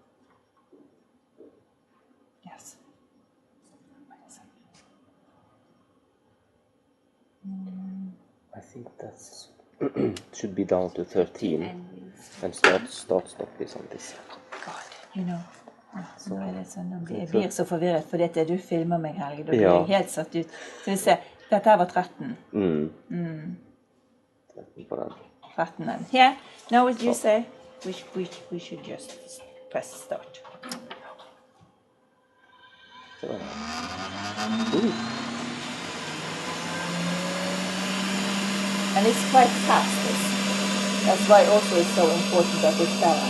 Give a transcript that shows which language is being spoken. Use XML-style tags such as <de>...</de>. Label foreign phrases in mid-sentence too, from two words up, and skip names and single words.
<en>Yes. I think that's should be down to 13 and start stop is on this. God, you know.</en> <no>Så er det sånn, jeg blir så forvirret fordi at du filmer meg, Helge. Da blir jeg helt satt ut. Så vi ser, dette her var 13. 13 på den.</no> <en>13 and here. Now what you say, we should just press start. And it's quite fast. That's why also it's so important that it's balanced.</en>